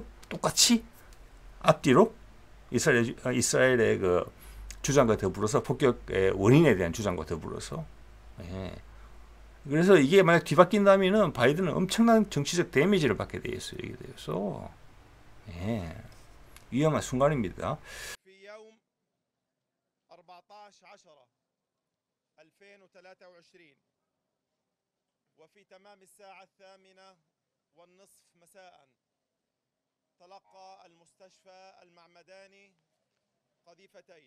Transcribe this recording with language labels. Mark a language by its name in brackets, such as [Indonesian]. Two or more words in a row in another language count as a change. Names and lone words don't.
[Korean] 똑같이 앞뒤로 이스라엘의 그 주장과 더불어서 폭격의 원인에 대한 주장과 더불어서. 예. 그래서 이게 만약 뒤바뀐다면은 바이든은 엄청난 정치적 데미지를 받게 돼 있어요. 이게 돼서 예. 위험한 순간입니다. [Arabic] في يوم 14/10/2023 وفي تمام الساعة 8:30 مساء تلقى المستشفى المعمداني قذيفتين.